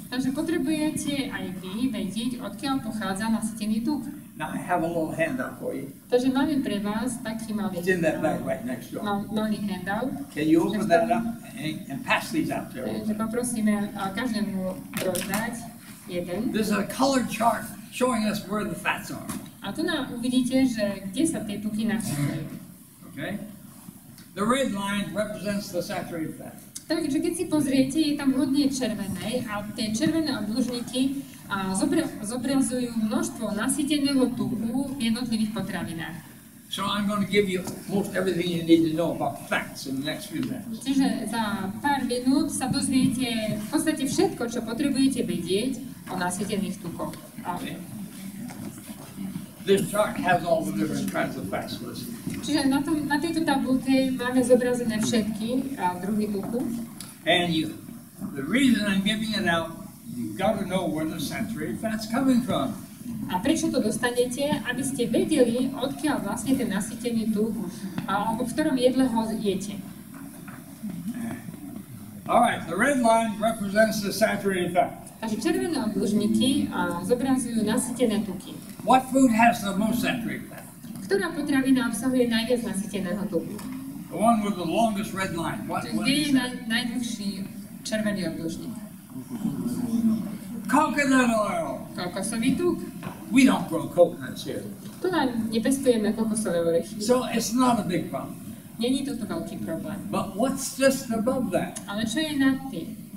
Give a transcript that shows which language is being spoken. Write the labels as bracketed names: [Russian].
[Slovak] Takže potrebujete aj vy vedieť, odkiaľ pochádza nasýtený tuk. [English] Now I have a little handout for you. [Slovak] Takže máme pre vás taký malý, [English] It's in that bag right next door. [Slovak] malý handout. [English] Can you open that up and pass these out there? [Slovak] Takže poprosíme každému rozdať jeden. [English] This is a colored chart showing us where the fats are. [Slovak] A tu uvidíte, že kde sa tie tuky nachádzajú. [English] Okay? The red line represents the saturated fat. [Slovak] Takže keď si pozriete, je tam hodne červenej a tie červené obdĺžniky zobrazujú množstvo nasýteného tuku v jednotlivých potravinách. [English] So I'm going to give you most everything you need to know about fats in the next few minutes. [Slovak] Čiže za pár minút sa dozviete v podstate všetko, čo potrebujete vedieť o nasýtených tukoch. [English] This chart has all the different kinds of fats listed. [Slovak] Čiže na tejto tabulke máme zobrazené všetky druhy tuku. [English] And you the reason I'm giving it out, you've got to know where the saturated fat's coming from. [Slovak] A prečo to dostanete? Aby ste vedeli, odkiaľ vlastne ten nasýtený tuk, alebo v ktorom jedle ho jete. [English] Alright, the red line represents the saturated fat. [Slovak] Takže červené obdĺžniky zobrazujú nasýtené tuky. [English] What food has the most saturated fat? [Slovak] Ktorá potravina obsahuje najviac nasýteného tuku? [English] The one with the longest red line. What [Slovak] Kde je [English] is that? [Slovak] najdlhší červený obdĺžnik? [English] Coconut oil. [Slovak] Kokosový tuk. [English] We don't grow coconuts here. [Slovak] Tu nepestujeme kokosové orechy. [English] So it's not a big problem. [Slovak] Není toto veľký problém. [English] But what's just above that? [Slovak] Ale čo je nad tým?